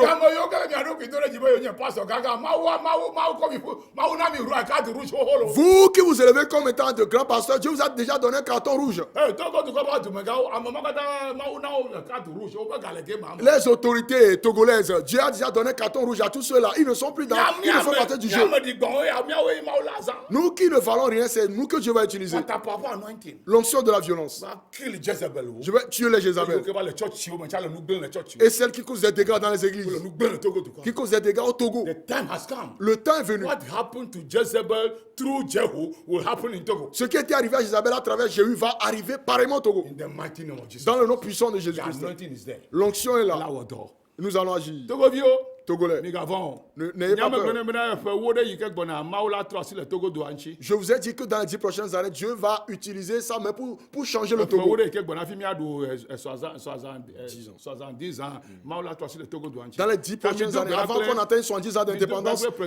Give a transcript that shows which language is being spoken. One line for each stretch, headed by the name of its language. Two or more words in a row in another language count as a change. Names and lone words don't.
Ewe: Ame yiwo ke le mia ɖokui do ɖe dzi be yewo nye pastor gãgã Mawu kɔ mi Mawu na mi
French: carte rouge
Ewe: xoxo lo.
French: Vous qui vous élevez comme étant de grands pasteurs, Dieu vous a déjà donné un carton rouge.
Ewe: Togo dukɔ ƒe dumegãwo ame ma katã Mawu na wo
French: carte rouge
Ewe: woƒe ga le game ame.
French: Les autorités togolaises, Dieu a déjà donné un carton rouge à tous ceux-là. Ils ne sont plus dans, ils ne font partie du jeu.
Ewe: Miame ɖi gbɔ̃wo ya miawoe Mawu la zã.
French: Nous qui ne valons rien, c'est nous que Dieu va utiliser. Watapapo anointing L'onction de la violence.
Ewe: va kill Jezebel wo.
French: Je vais tuer les
Ewe: Yiwo
French: Jézabel.
Ewe: ke va le churchiwo me tsa le nu gblẽm le churchiwo.
French: Et celles qui causent des dégâts dans les Le églises,
Ewe: nu gblẽm le Togo dukɔa.
French: qui causent des dégâts au Togo.
English: The time has come.
French: Le temps est venu.
English: What happened to Jezebel through Jehu will happen in Togo.
French: Ce qui était arrivé à Jézabel à travers Jéhu va arriver pareillement au Togo.
English: In the mighty name of Jesus.
French: Dans le nom puissant de
English: The
French: Jésus-Christ.
English: anointing is there.
French: L'onction est là. Là où dort. Nous allons agir.
Ewe: Togo vio.
French: Togolais,
Ewe: Migavon.
French: n'ayez pas peur. Je vous ai dit que dans les 10 prochaines années, Dieu va utiliser ça mais pour changer le Togo. Dans les 10 prochaines années, avant qu'on atteigne 70 ans d'indépendance.